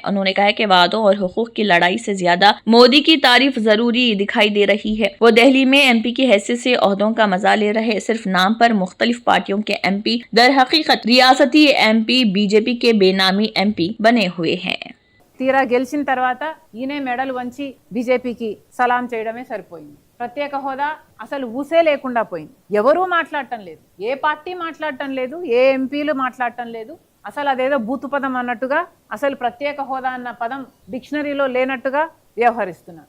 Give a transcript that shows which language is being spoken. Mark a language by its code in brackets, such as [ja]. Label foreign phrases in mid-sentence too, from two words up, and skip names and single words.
[ur] انہوں نے کہا کہ وعدوں اور حقوق کی لڑائی سے زیادہ مودی کی تعریف ضروری دکھائی دے رہی ہے۔ وہ دہلی میں MP کی حیثیت سے عہدوں کا مزہ لے رہے، صرف نام پر مختلف پارٹیوں کے MP، در حقیقت ریاستی MP BJP کے بے نامی MP بنے ہوئے ہیں۔ [te] తీరా గెలిచిన తర్వాత ఈయనే మెడలు వంచి బీజేపీకి సలాం చేయడమే సరిపోయింది. ప్రత్యేక హోదా అసలు ఊసే లేకుండా పోయింది. ఎవరూ మాట్లాడటం లేదు, ఏ పార్టీ మాట్లాడటం లేదు, ఏ ఎంపీలు మాట్లాడటం లేదు. అసలు అదేదో బూతు పదం అన్నట్టుగా, అసలు ప్రత్యేక హోదా అన్న పదం డిక్షనరీలో లేనట్టుగా వ్యవహరిస్తున్నారు.